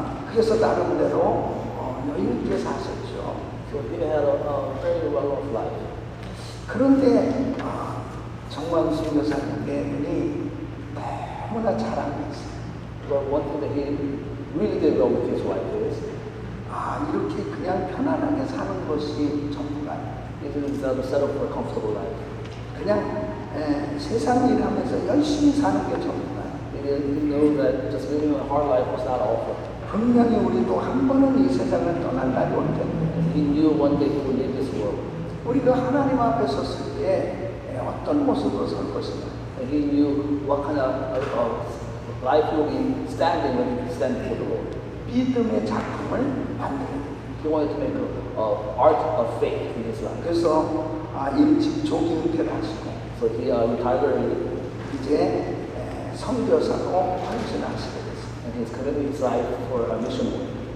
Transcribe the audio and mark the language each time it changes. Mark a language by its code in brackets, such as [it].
[ko] 그래서 나름대로 여유 있게 사셨죠. [en] So he had a very well-off life. [ko] 그런데 정광 선교사님의 분이 너무나 자랑했어요. [en] But one thing that he really did well with his wife is [ko] 이렇게 그냥 편안하게 사는 것이 전부가 아니에요. [en] he didn't set up for a comfortable life. [ko] 그냥 세상 일하면서 열심히 사는 게 전부가 아니에요. [en] He didn't know that just living a hard life was not all for him. [ko] 분명히 우리도 한 번은 이 세상을 떠날 날이 올 텐데 [en] He knew one day he would leave this world. [ko] 우리가 하나님 앞에 섰을 때 어떤 모습으로 설 것인가. [en] And he knew what kind of life he would be standing when he stand before the Lord. [ko] 믿음의 작품을 만들어야 돼요. [en] He wanted to make an art of faith in his life. [ko] 그래서 일찍 조기 은퇴를 하시고 [en] So he retired early, [ko] 이제 선교사로 헌신하시게 됐어요. [en] and he's committed his life for a mission work.